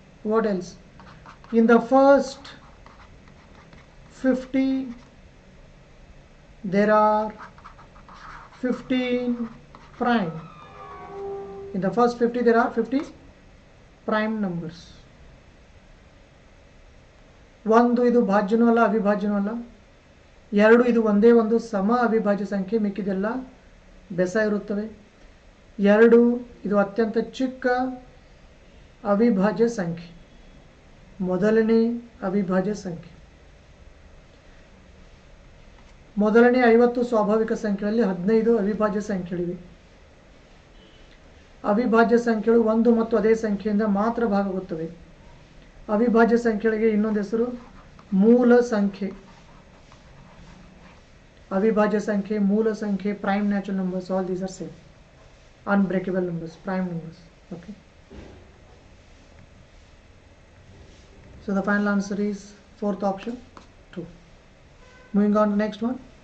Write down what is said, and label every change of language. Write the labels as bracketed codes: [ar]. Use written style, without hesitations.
[en] What else? In the first 50 there are 15 prime. In the first 50 there are 50 prime numbers. [kn] ಒಂದು ಇದು ಭಾಜ್ಯನೂ ಅಲ್ಲ, ಅವಿಭಾಜ್ಯನೂ ಅಲ್ಲ. 2 ಇದು ಒಂದೇ ಒಂದು ಸಮ ಅವಿಭಾಜ್ಯ ಸಂಖ್ಯೆ, ಮಿಕ್ಕಿದೆಲ್ಲ ಬೆಸ ಇರುತ್ತವೆ. 2 ಇದು ಅತ್ಯಂತ ಚಿಕ್ಕ ಅವಿಭಾಜ್ಯ ಸಂಖ್ಯೆ, ಮೊದಲನೇ ಅವಿಭಾಜ್ಯ ಸಂಖ್ಯೆ. ಮೊದಲನೇ 50 ಸ್ವಾಭಾವಿಕ ಸಂಖ್ಯೆಗಳಲ್ಲಿ 15 ಅವಿಭಾಜ್ಯ ಸಂಖ್ಯೆಗಳಿವೆ. ಅವಿಭಾಜ್ಯ ಸಂಖ್ಯೆಗಳು ಒಂದು ಮತ್ತು ಅದೇ ಸಂಖ್ಯೆಯಿಂದ ಮಾತ್ರ ಭಾಗವಾಗುತ್ತವೆ. ಅವಿಭಾಜ್ಯ ಸಂಖ್ಯೆಗಳಿಗೆ ಇನ್ನೊಂದು ಹೆಸರು ಮೂಲ ಸಂಖ್ಯೆ. ಅವಿಭಾಜ್ಯ ಸಂಖ್ಯೆ, ಮೂಲ ಸಂಖ್ಯೆ, [en] prime natural numbers, all these are same. Unbreakable numbers, prime numbers. Okay. So the final answer is fourth option, 2. Moving on to the next one.